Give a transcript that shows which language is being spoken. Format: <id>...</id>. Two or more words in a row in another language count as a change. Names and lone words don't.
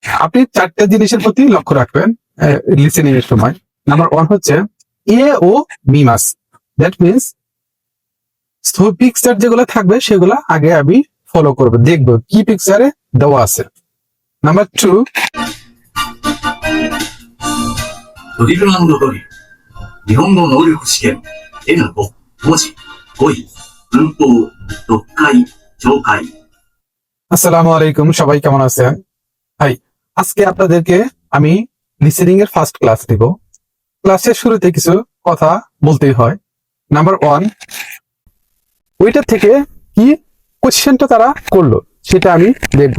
<bn>আপনি চারটা জিনিসের প্রতি লক্ষ্য রাখবেন লিসেনিং এর সময়। নাম্বার 1 হচ্ছে এ ও বি মাস,</bn> <en>that means picture</en> <bn>যেগুলো থাকবে সেগুলো আগে আমি ফলো করবো, দেখবো কি পিকচারে দেওয়া আছে। নাম্বার 2,</bn> <ja>ドリル&ドリル。日本語能力試験。N5。文字。語彙。文法。読解。聴解。</ja> <bn>আসসালামু আলাইকুম, সবাই কেমন আছেন? হাই, আজকে আপনাদেরকে আমি লিসেনিং এর</bn> <en>first class</en> <bn>দিব। ক্লাসের শুরুতে কিছু কথা বলতেই হয়। নাম্বার 1, ওইটা থেকে কি কোশ্চেনটা তারা করলো সেটা আমি দেখবো।</bn>